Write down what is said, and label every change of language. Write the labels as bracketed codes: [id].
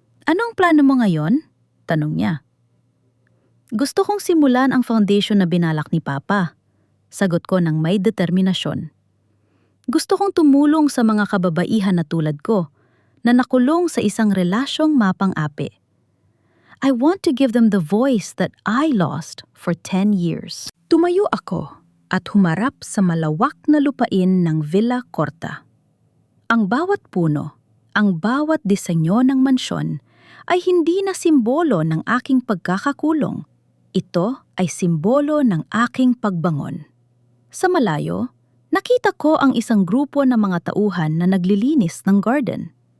[tl] Anong plano mo ngayon? Tanong niya. Gusto kong simulan ang foundation na binalak ni Papa. Sagot ko ng may determinasyon. Gusto kong tumulong sa mga kababaihan na tulad ko, na nakulong sa isang relasyong mapang-api. [en] I want to give them the voice that I lost for 10 years. [tl] Tumayo ako at humarap sa malawak na lupain ng Villa Corta. Ang bawat puno, ang bawat disenyo ng mansyon ay hindi na simbolo ng aking pagkakakulong. Ito ay simbolo ng aking pagbangon. Sa malayo, nakita ko ang isang grupo ng mga tauhan na naglilinis ng garden.